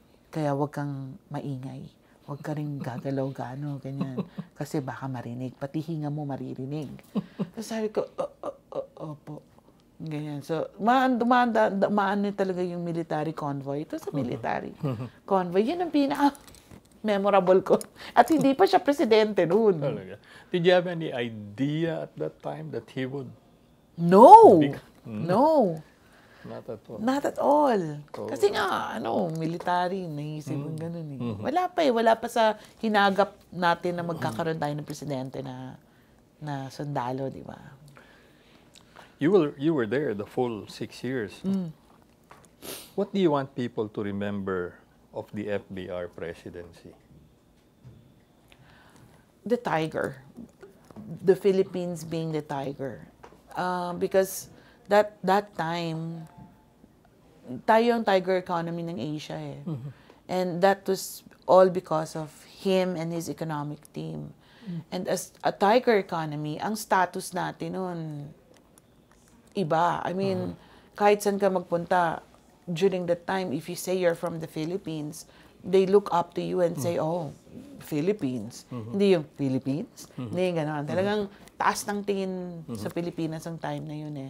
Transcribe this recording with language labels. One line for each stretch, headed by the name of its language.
Filipino: Kaya huwag kang maingay. Huwag ka rin gagalaw gaano, ganyan. Kasi baka marinig. Pati hinga mo maririnig. So sabi ko, opo. Ganyan. So, maano talaga yung military convoy. Ito sa military convoy. Yun ang pinaka-memorable ko. At hindi pa siya presidente noon.
English: Did you have any idea at that time that he would... No! No! Not at all.
Filipino: Not at all. Kasi nga, military, naisip mo ganun eh. Wala pa eh. Wala pa sa hinagap natin na magkakaroon tayo ng presidente na sundalo, di ba?
English: You were there the full 6 years. What do you want people to remember of the FBR presidency? The tiger. The Philippines being the tiger. Because that time, tayo ang tiger economy ng Asia eh. And that was all because of him and his economic team.
Filipino: And as a tiger economy, ang status natin noon, iba.
English: I mean, kahit saan ka magpunta, during that time, if you say you're from the Philippines, they look up to you and say, oh, Philippines.
Filipino: Hindi yung Philippines. Hindi yung gano'n. Talagang taas ng tingin sa Pilipinas ang time na yun eh.